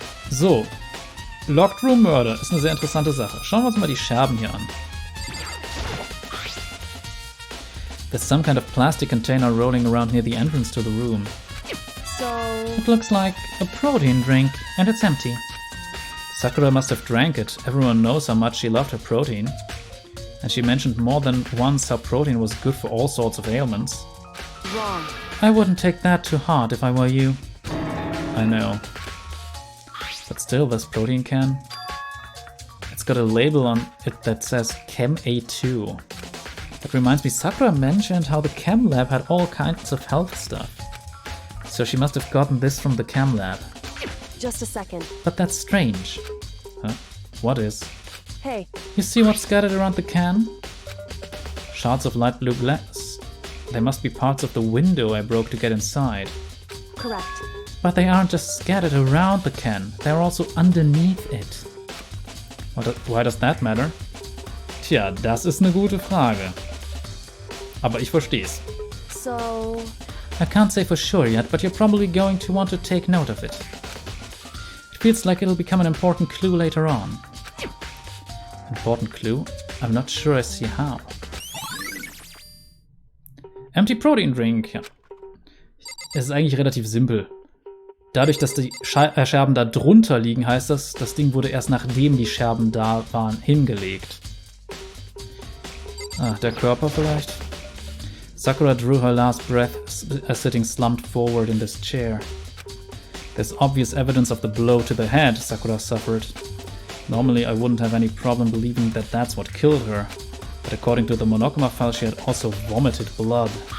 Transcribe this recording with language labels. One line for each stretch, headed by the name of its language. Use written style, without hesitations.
German: So, Locked Room Murder ist eine sehr interessante Sache. Schauen wir uns mal die Scherben hier an.
English: There's some kind of plastic container rolling around near the entrance to the room. So, It looks like a protein drink, and it's empty. Sakura must have drank it. Everyone knows how much she loved her protein. And she mentioned more than once how protein was good for all sorts of ailments. wrong. I wouldn't take that too hard if I were you. I know. But still, this protein can. It's got a label on it that says Chem A2. That reminds me, Sakura mentioned how the Chem Lab had all kinds of health stuff. So she must have gotten this from the Chem Lab. Just a second. But that's strange. Huh? What is? Hey, You see what's scattered around the can? Shards of light blue glass. They must be parts of the window I broke to get inside. correct. But they aren't just scattered around the can, they're also underneath it. Why does that matter?
German: Tja, das ist eine gute Frage. Aber ich versteh's.
English: So, I can't say for sure yet, but you're probably going to want to take note of it. It feels like it'll become an important clue later on. Important clue? I'm not sure I see how.
German: Empty Protein Drink, ja. Es ist eigentlich relativ simpel. Dadurch, dass die Scherben da drunter liegen, heißt das, das Ding wurde erst nachdem die Scherben da waren, hingelegt. Ah, der Körper vielleicht?
English: Sakura drew her last breath, sitting slumped forward in this chair. There's obvious evidence of the blow to the head Sakura suffered. Normally I wouldn't have any problem believing that that's what killed her, but according to the Monokuma file she had also vomited blood.